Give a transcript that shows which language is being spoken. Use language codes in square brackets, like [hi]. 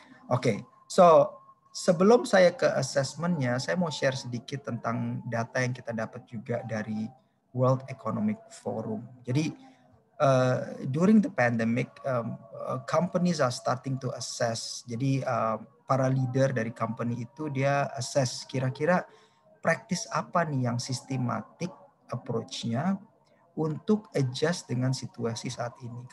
[id] Oke, so sebelum saya ke assessment-nya, saya mau share sedikit tentang data yang kita dapat juga dari World Economic Forum. [en] Jadi during the pandemic, companies are starting to assess. [id] Jadi para leader dari company itu dia assess kira-kira practice apa nih yang sistematik approach-nya untuk adjust dengan situasi saat ini.